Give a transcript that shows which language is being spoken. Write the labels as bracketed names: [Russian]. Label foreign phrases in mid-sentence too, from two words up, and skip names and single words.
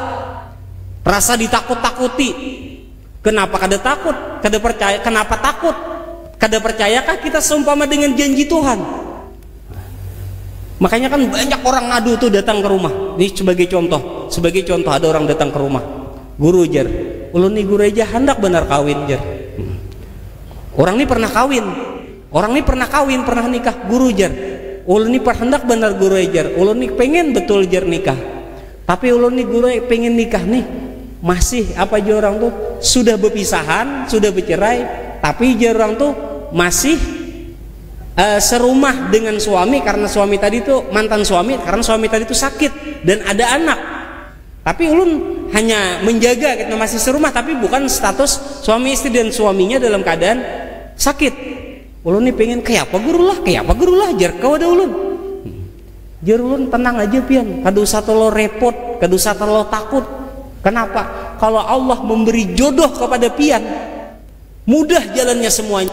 [Banjar] Rasa ditakut-takuti. Kenapa kada takut? Kada percaya. Kenapa takut? Kada percayakah kita seumpama dengan janji Tuhan? [Indonesian] Makanya kan banyak orang ngadu tuh datang ke rumah. Ini sebagai contoh ada orang datang ke rumah. [Banjar] Guru jar, ulun nih guru aja hendak benar kawin jar. [Indonesian] Orang ini pernah kawin, pernah nikah. [Banjar] Guru jar, ulun ini hendak benar guru jar. Ulun ini pengen betul jar nikah. Tapi ulun ini guru pengen nikah nih. Masih apa aja orang tuh sudah berpisahan, [Indonesian] sudah bercerai, tapi aja orang tuh masih serumah dengan suami karena suami tadi tuh mantan suami, karena suami tadi tuh sakit dan ada anak. Tapi ulun hanya menjaga, kita masih serumah tapi bukan status suami istri dan suaminya dalam keadaan sakit. [Banjar] Ulun nih pengen kayak apa guru lah jar kau ada ulun. Jar ulun tenang aja pian, kada usah terlalu repot, kada usah terlalu takut. [Indonesian] Kenapa? Kalau Allah memberi jodoh kepada pian, mudah jalannya semuanya.